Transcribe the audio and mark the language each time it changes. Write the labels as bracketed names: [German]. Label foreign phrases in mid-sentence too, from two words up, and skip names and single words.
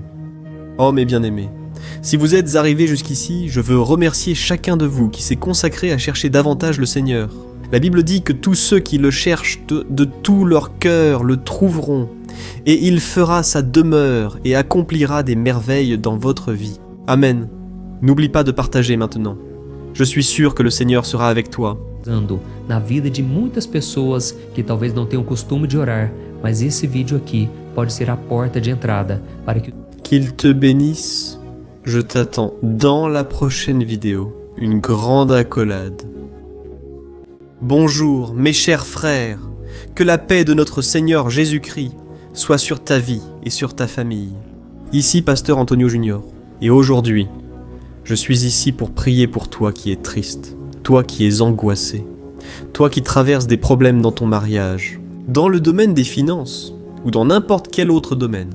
[French] Oh mes bien-aimés, si vous êtes arrivés jusqu'ici, je veux remercier chacun de vous qui s'est consacré à chercher davantage le Seigneur. La Bible dit que tous ceux qui le cherchent de tout leur cœur le trouveront, et il fera sa demeure et accomplira des merveilles dans votre vie. Amen. N'oublie pas de partager maintenant. Je suis sûr que le Seigneur sera avec toi. [Portuguese] Na vida de muitas pessoas que talvez não tenham costume de orar, mas esse vídeo aqui pode ser a porta de entrada para que [French] Qu'il te bénisse. Je t'attends dans la prochaine vidéo. Une grande accolade. Bonjour mes chers frères. Que la paix de notre Seigneur Jésus-Christ soit sur ta vie et sur ta famille. Ici Pasteur Antonio Junior. Et aujourd'hui, je suis ici pour prier pour toi qui es triste, toi qui es angoissé, toi qui traverses des problèmes dans ton mariage, dans le domaine des finances ou dans n'importe quel autre domaine.